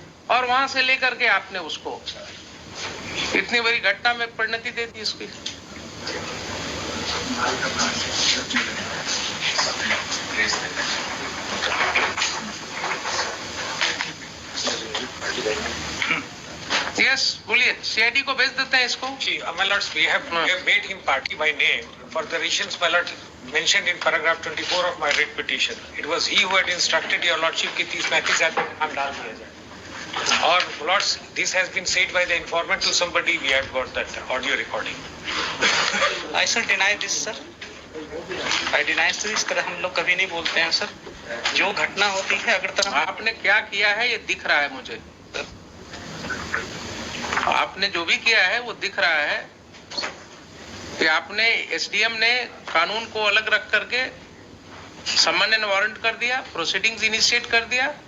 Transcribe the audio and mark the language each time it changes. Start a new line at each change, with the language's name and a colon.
Hindi: और वहां से लेकर के आपने उसको इतनी बड़ी घटना में परिणति दे दी इसकी। यस बोलिए, सीआईडी को भेज देते हैं इसको।
English: See, my lords, we have made him party by name for the reasons, my lord, mentioned in paragraph 24 of my writ petition. It was he who had instructed your lordship
Hindi: कि 30-35 आदमी का नाम डाल दिया जाए.
English: और lords, this has been said by the informant to somebody. We have got that audio recording. I shall deny this, sir. I deny this.
Hindi: इस तरह हम लोग कभी नहीं बोलते हैं सर। जो घटना होती है अगर आपने क्या किया है ये दिख रहा है मुझे। आपने जो भी किया है वो दिख रहा है कि आपने एसडीएम ने कानून को अलग रख करके सम्मन एंड वारंट कर दिया, प्रोसीडिंग्स इनिशिएट कर दिया।